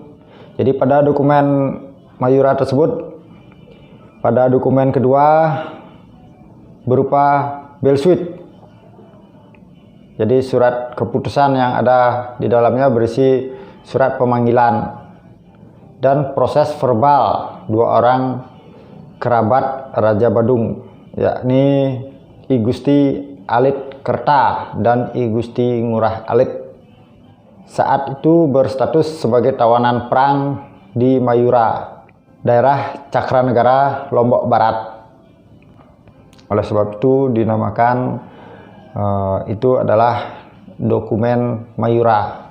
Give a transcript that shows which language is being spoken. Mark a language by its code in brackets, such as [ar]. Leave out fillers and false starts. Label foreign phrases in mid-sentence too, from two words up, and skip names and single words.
[id] Jadi pada dokumen Mayura tersebut, pada dokumen kedua berupa belsuit. Jadi surat keputusan yang ada di dalamnya berisi surat pemanggilan dan proses verbal dua orang kerabat Raja Badung, yakni I Gusti Alit Kerta dan I Gusti Ngurah Alit. Saat itu berstatus sebagai tawanan perang di Mayura, daerah Cakranegara, Lombok Barat. Oleh sebab itu dinamakan itu adalah dokumen Mayura.